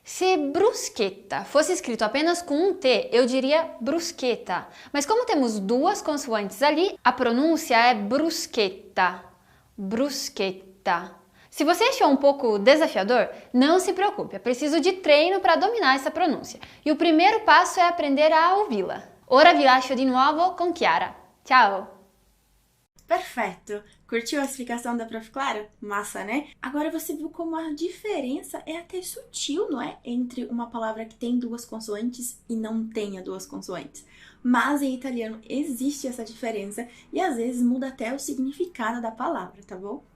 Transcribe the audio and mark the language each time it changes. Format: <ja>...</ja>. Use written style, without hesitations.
<pt>Se bruschetta fosse escrito apenas com um T, eu diria bruschetta. Mas como temos 2 consoantes ali, a pronúncia é bruschetta. Bruschetta. Se você achou um pouco desafiador, não se preocupe, é preciso de treino para dominar essa pronúncia. E o primeiro passo é aprender a ouvi-la.</pt> <it>Ora vi lascio di nuovo con Chiara. Ciao!</it> <pt>Perfeito! Curtiu a explicação da Prof. Clara? Massa, né? Agora você viu como a diferença é até sutil, não é? Entre uma palavra que tem 2 consoantes e não tenha 2 consoantes. Mas em italiano existe essa diferença e às vezes muda até o significado da palavra, tá bom?</pt>